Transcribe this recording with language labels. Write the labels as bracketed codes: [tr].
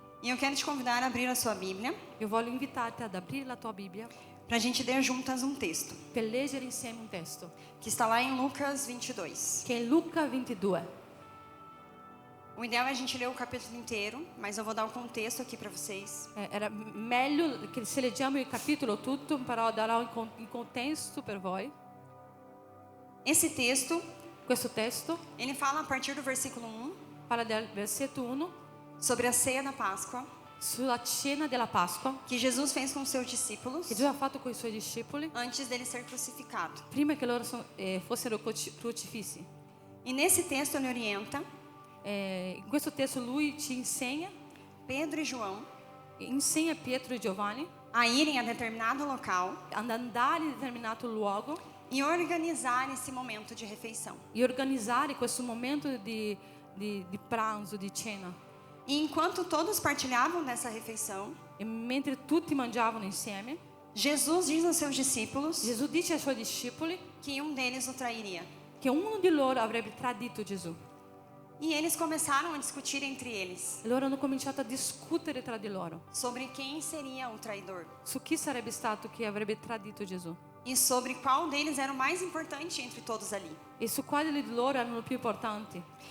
[pt] E eu quero te convidar a abrir a sua Bíblia [it] Io voglio invitarti ad aprire la tua Bibbia [pt] para a gente ler juntas um texto [it] per leggere insieme un testo [pt] que está lá em Lucas 22. [it] che è in Luca 22. [pt] O ideal é a gente ler o capítulo inteiro, mas eu vou dar o contexto aqui para vocês. [it] Era meglio che se leggiamo il capitolo tutto, però darò il contesto per voi. [pt] Esse texto, [it] Questo testo [pt] ele fala a partir do versículo 1 [it] parla del versetto 1 [pt] sobre a ceia da Páscoa [it] sulla cena della Pasqua [pt] que Jesus fez com os seus discípulos [it] che Gesù ha fatto con i suoi discepoli [pt] antes dele ser crucificado. [it] prima che loro fossero crocifissi. [pt] E nesse texto ele orienta [it] In questo testo lui ci insegna Pietro e Giovanni [pt] a irem a determinado local [it] ad andare in determinato luogo [pt] e organizar esse momento de refeição. [it] e organizzare questo momento di pranzo, di cena. [pt] E enquanto todos partilhavam dessa refeição, [it] E mentre tutti mangiavano insieme, [pt] Jesus diz aos seus discípulos [it] Gesù dice ai suoi discepoli [pt] que um deles o trairia. [it] che uno di loro avrebbe tradito Gesù. [pt] E eles começaram a discutir entre eles [it] E loro hanno cominciato a discutere tra di loro [pt] sobre quem seria o traidor [it] su chi sarebbe stato che avrebbe tradito Gesù [pt] e sobre qual deles era o mais importante entre todos ali. [it] e su quali di loro erano più importanti.